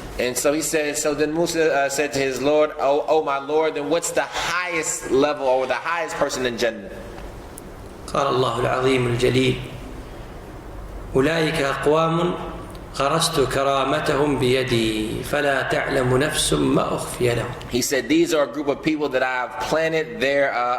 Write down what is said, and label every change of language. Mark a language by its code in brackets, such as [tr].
[en] And so he said, so then Musa said to his Lord, oh my Lord, then what's the highest level or the highest person in Jannah? [ar] قال الله العظيم الجليل أولئك أقوام غرست كرامتهم بيدي فلا تعلم نفس ما أخفي لهم. [en] He said, these are a group of people that I've planted their